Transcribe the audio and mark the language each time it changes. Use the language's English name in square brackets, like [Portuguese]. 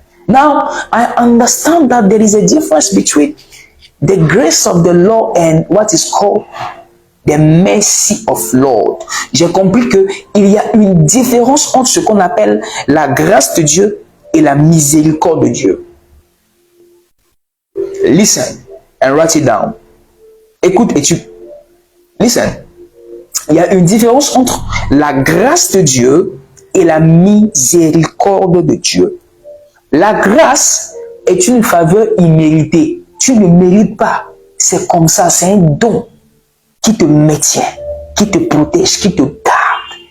[English] Now, I understand that there is a difference between the grace of the Lord and what is called the mercy of Lord. [French] J'ai compris qu'il y a une différence entre ce qu'on appelle la grâce de Dieu et la miséricorde de Dieu. [English] Listen and write it down. [French] Écoute et tu... [English] Listen. [French] Il y a une différence entre la grâce de Dieu et la miséricorde de Dieu. La grâce est une faveur imméritée. Tu ne mérites pas. C'est comme ça, c'est un don qui te maintient, qui te protège, qui te garde.